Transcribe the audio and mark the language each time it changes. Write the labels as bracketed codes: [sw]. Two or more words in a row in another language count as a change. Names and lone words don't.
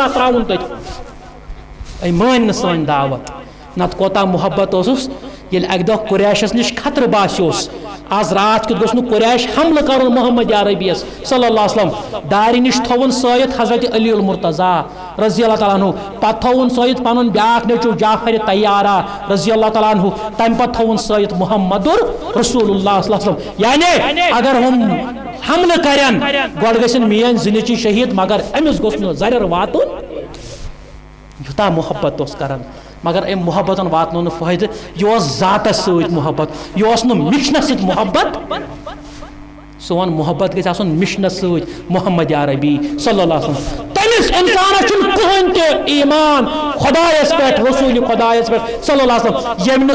[ks] تراون تت ای مان سن دعوت نت کوتا محبت اوسس یل اک دہ قریشس نش خطر باسیوس آز رات کت گوس قریش حملہ کرن محمد عربیس [ar] صلی اللہ علیہ وسلم [ks] داری نش تھون سیت حضرت علی المرتضی [ar] رضی اللہ تعالیٰ عنہ [ks] پتہ تھون سیت پنن بیاکھ نیچو جعفر طیارہ [ar] رضی اللہ تعالیٰ عنہ [ks] تم پتہ تھون سیت [ar] محمد رسول اللہ صلی اللہ علیہ وسلم [ks] یعنی اگر ہم حملہ کرن گوڑ گژھن میٲنۍ زنچی شہید مگر امس گوس نہٕ زرر واتن یوتا محبت اس کرن مگر ام محبت واتنو نہ فائدہ یہ ذاتس ست محبت یہ مشنس ست محبت سون محبت گژھِ آسُن مشنس ست محمد عربی [ar] صلی اللہ علیہ وسلم [ks] تمس انسانس چھُنہٕ کٕہٕنۍ تہِ ایمان خدایس پٮ۪ٹھ رسول خدایس پٮ۪ٹھ [ar] صلی اللہ علیہ وسلم [ks] ییٚمۍ نہٕ